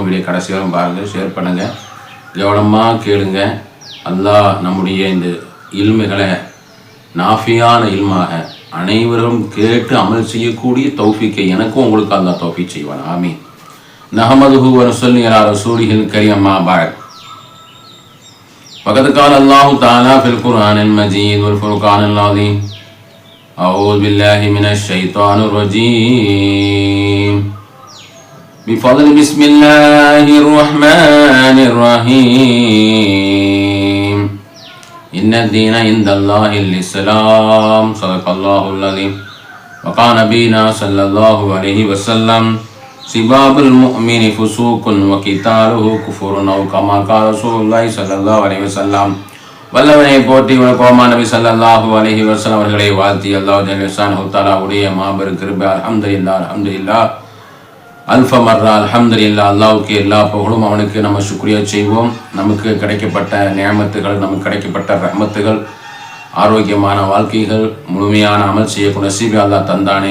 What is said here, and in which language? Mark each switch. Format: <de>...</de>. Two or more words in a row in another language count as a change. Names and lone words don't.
<ta>வீடியோ கடைசி வரை பாருங்கள், ஷேர் பண்ணுங்கள், கவனமாக கேளுங்க. அல்லாஹ் நம்முடைய இந்த இல்முகளை நாஃபியான இல்மாக அனைவரும் கேட்டு அமல் செய்யக்கூடிய தௌஃபீக்கை எனக்கும் உங்களுக்கு அல்லாஹ் தௌஃபீக் செய்வான். ஆமீன்.</ta> <ar>نحمده ونصلي على رسوله الكريم. أما بعد. فقد قال الله تعالى في القرآن المجيد والفرقان العظيم: أعوذ بالله من الشيطان الرجيم بفضل بسم الله الرحمن الرحيم إن الدين عند الله الإسلام. صدق الله العظيم. وقال نبينا صلى الله عليه وسلم: سباب المؤمن فسوق وقتاله كفر أو كما قال رسول الله صلى الله عليه وسلم.</ar> <ta>வல்லவனை போற்றி வணக்கமா நபி</ta> <ar>صلى الله عليه وسلم</ar> <ta>அவர்களை வாழ்த்தி</ta> <ar>الله جل شانه</ar> <ta>தஆலாவுடைய மாபெரும் கிருபை</ta> <ar>الحمد لله الحمد لله ألف مرة الحمد لله.</ar> <ta>அல்லாஹ்வுக்கு எல்லா புகழும், அவனுக்கு நம்ம சுக்ரியா செய்வோம். நமக்கு கிடைக்கப்பட்ட நியமத்துகள், நமக்கு கிடைக்கப்பட்ட ரஹ்மத்துகள், ஆரோக்கியமான வாழ்க்கைகள், முழுமையான அமல் செய்யக்கூடிய நசீபை அல்லாஹ் தந்தானே.</ta>